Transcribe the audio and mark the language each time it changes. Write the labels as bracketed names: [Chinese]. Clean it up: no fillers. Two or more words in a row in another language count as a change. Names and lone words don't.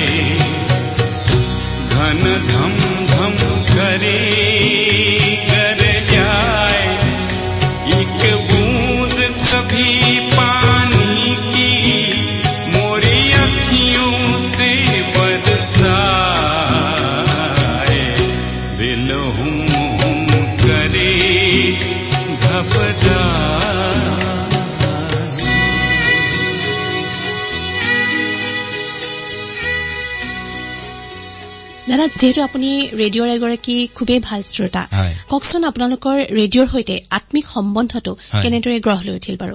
[Hindi] घन धम धम करे कर जाए, एक बूंद कभी पानी की मोरी अखियों से बरसाए, दिल हुम हुम करे घबराए। [Assamese] দাদা, যিহেতু আপুনি ৰেডিঅ'ৰ এগৰাকী খুবেই ভাল শ্ৰোতা, কওকচোন আপোনালোকৰ ৰেডিঅ'ৰ সৈতে আত্মিক সম্বন্ধটো কেনেদৰে গঢ় লৈ উঠিল বাৰু?